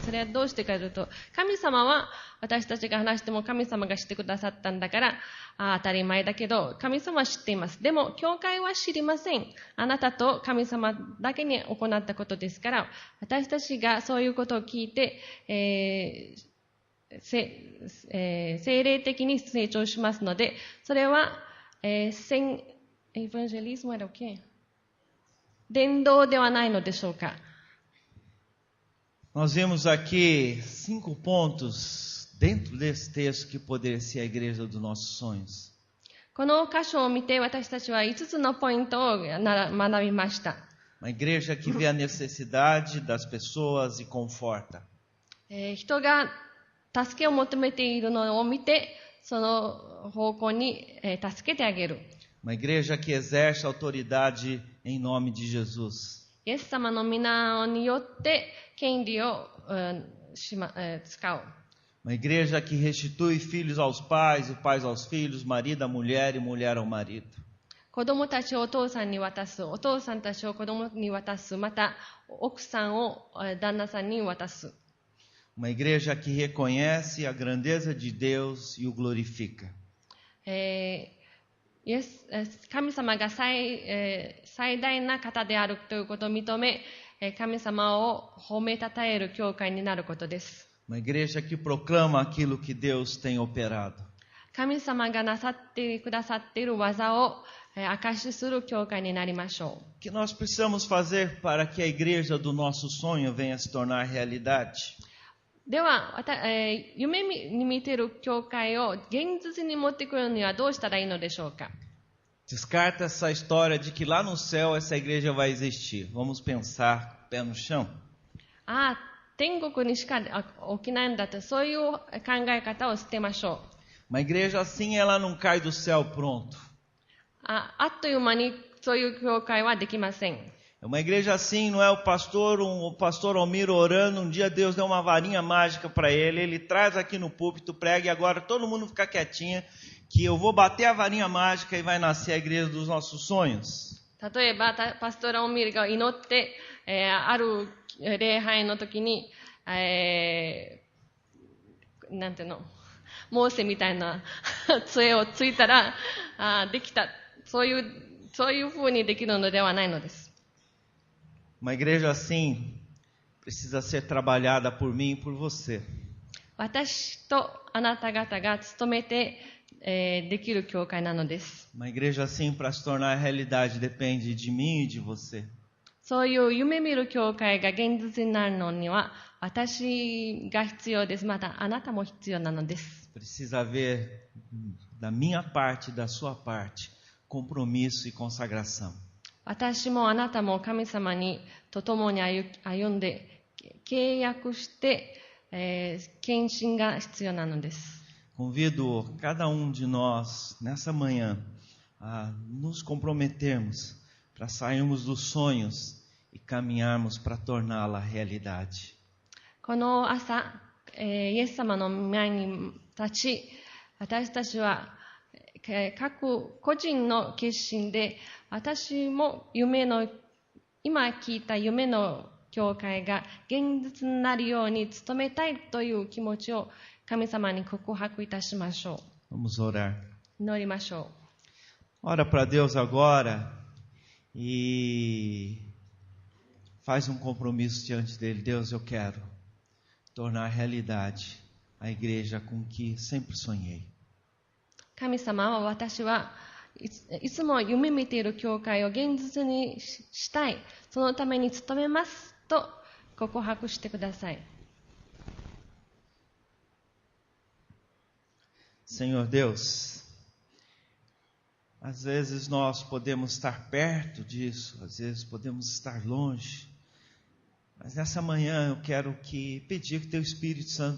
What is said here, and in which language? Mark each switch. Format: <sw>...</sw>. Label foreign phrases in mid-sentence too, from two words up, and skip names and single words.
<ja>それはどうしてかというと、神様は私たちが話しても神様が知ってくださったんだから当たり前だけど、神様は知っています。でも教会は知りません。あなたと神様だけに行ったことですから、私たちがそういうことを聞いて、精霊的に成長しますので、それは、</ja> <pt>evangelismo era o quê?</pt> <ja>伝道ではないのでしょうか。</ja> <pt>Nós vemos aqui 5 pontos dentro desse texto que poderia ser a igreja dos nossos sonhos.</pt> <ja>この箇所を見て私たちは5つのポイントを学びました。</ja> <pt>Uma igreja que vê a necessidade das pessoas e conforta.</pt> <ja>人が助けを求めているのを見て、その方向に助けてあげる。</ja> <pt>Uma igreja que exerce autoridade em nome de Jesus.</pt> <ja>イエス様の皆によって権利を使う。</ja> <pt>Uma igreja que restitui filhos aos pais, e pais aos filhos, marido à mulher e mulher ao marido.</pt> <ja>子供たちをお父さんに渡す、お父さんたちを子供に渡す、また奥さんを旦那さんに渡す。</ja> <pt>Uma igreja que reconhece a grandeza de Deus e o glorifica.</pt> <ja>神様が最大な方であるということを認め、神様を褒めたたえる教会になることです。</ja> <pt>Uma igreja que proclama aquilo que Deus tem operado.</pt> <ja>神様がなさってくださっている技を証しする教会になりましょう。</ja> <pt>O que nós precisamos fazer para que a igreja do nosso sonho venha se tornar realidade?</pt> <ja>では、夢に見ている教会を現実に持ってくるにはどうしたらいいのでしょうか。</ja> <pt>Descarta essa história de que lá no céu essa igreja vai existir. Vamos pensar pé no chão.</pt> <ja>天国にしか起きないんだと、そういう考え方を捨てましょう。</ja> <pt>Uma igreja assim, ela não cai do céu pronto.</pt> <ja>あっという間にそういう教会はできません。</ja> <pt>Uma igreja assim não é o pastor Almiro orando, um dia Deus deu uma varinha mágica para ele traz aqui no púlpito, prega e agora todo mundo fica quietinho, que eu vou bater a varinha mágica e vai nascer a igreja dos nossos sonhos.</pt> <ja>例えば、パストラ・オミルが祈って、ある礼拝の時に、なんていうの、モーセみたいな杖をついたら、できた。そういう風にできるのではないのです。</ja> <pt>Uma igreja assim precisa ser trabalhada por mim e por você.</pt> <ja>私とあなた方が務めて、できる教会なのです。</ja> <pt>Uma igreja assim para se tornar realidade depende de mim e de você.</pt> <ja>そういう夢見る教会が現実になるのには私が必要です。またあなたも必要なのです。</ja> <pt>Precisa haver da minha parte e da sua parte compromisso e consagração.</pt> <ja>私もあなたも神様にと共に歩んで契約して、献身が必要なのです。</ja> <pt>Convido cada de nós nessa manhã a nos comprometermos para sairmos dos sonhos e caminharmos para torná-la realidade.</pt> <ja>この朝、イエス様の前に立ち、私たちは各個人の決心で私も今聞いた夢の教会が現実になるように努めたいという気持ちを神様に告白いたしましょう。</ja> <pt>Vamos orar.</pt> <ja>祈りましょう。</ja> <pt>Ora para Deus agora e faz compromisso diante dele. Deus, eu quero tornar realidade a igreja com que sempre sonhei.</pt> <ja>神様は私はいつも夢見ている教会を現実にしたい、そのために努めますと告白してください。</ja> <pt>Senhor Deus, às vezes nós podemos estar perto disso, às vezes podemos estar longe, mas nessa manhã eu quero pedir que Teu Espírito Santo</pt>